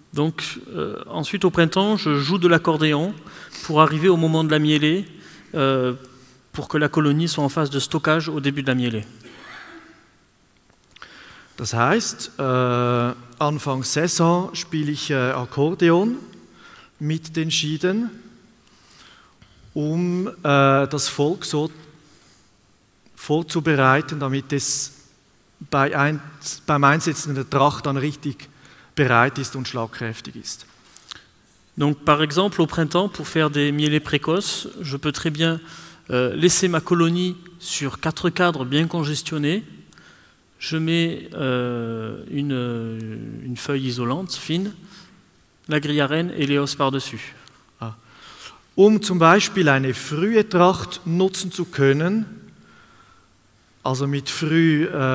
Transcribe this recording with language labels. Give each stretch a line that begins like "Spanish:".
French: Donc ensuite au printemps, je joue de l'accordéon pour arriver au moment de la mielée, pour que la colonie soit en phase de stockage au début de la mielée.
German: Das heißt, Anfang Saison spiele ich Akkordeon mit den Schieden, um das Volk so vorzubereiten, damit es beim Einsetzen in der Tracht dann richtig bereit ist und schlagkräftig ist.
French: Donc par exemple au printemps, pour faire des mielées précoces, je peux très bien laisser ma colonie sur 4 cadres bien congestionnés. Je mets une feuille isolante fine, la grille à reine et les os par-dessus.
German: Zum Beispiel eine frühe Tracht nutzen zu können, also mit früh